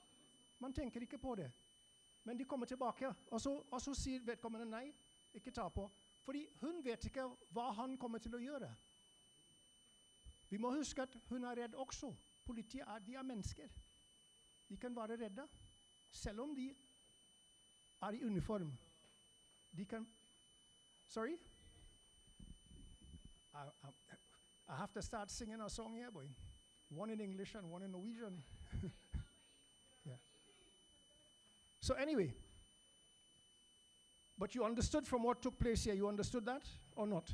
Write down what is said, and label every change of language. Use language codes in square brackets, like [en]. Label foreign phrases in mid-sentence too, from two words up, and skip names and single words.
[no] Men de kommer tilbake, og så sier vedkommende nei, ikke ta på. Fordi hun vet ikke hva han kommer til å gjøre. Vi må huske at hun er redd også. Politiet de er mennesker. De kan være redde, selv om de er i uniform. De kan... [en] Sorry? I have to start singing a song here, boy. One in English and one in Norwegian. Yeah. So anyway, but you understood from what took place here, you understood that or not?